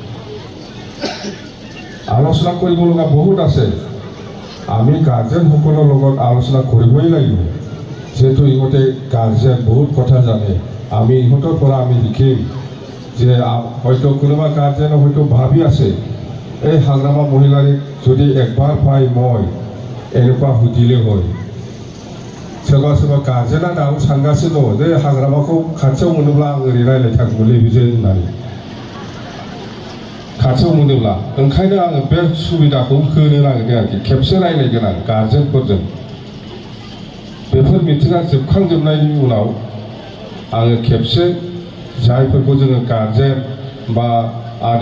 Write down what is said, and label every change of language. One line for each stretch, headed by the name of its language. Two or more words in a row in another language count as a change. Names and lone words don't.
Assamese: আলোচনা কৰিব লগা বহুত আছে আমি গাৰ্জেনসকলৰ লগত আলোচনা কৰিবই লাগিব যেহেতু ইহঁতে গাৰ্জেন বহুত কথা জানে আমি ইহঁতৰ পৰা আমি শিকিম যে হয়তো কোনোবা গাৰ্জেনে হয়তো ভাবি আছে এই হাগ্ৰামা মহিলাক যদি একবাৰ পাই মই এনেকুৱা সুধিলে হয়
Bodo: सोरबा गार्जेना दाबो सानगासिनो दङ जे हाग्रामाखौ खाथियाव मोनोब्ला आं ओरै रायज्लायथारगौलै बिजों होननानै खाथियाव मोनोब्ला ओंखायनो आङो बे सुबिदाखौ होनो नागिरदों आरोखि खेबसे रायज्लायगोन आं गार्जेनफोरजों बेफोर मिटिङा जोबखांजोबनायनि उनाव आङो खेबसे जायफोरखौ जोङो गार्जेन बा आदा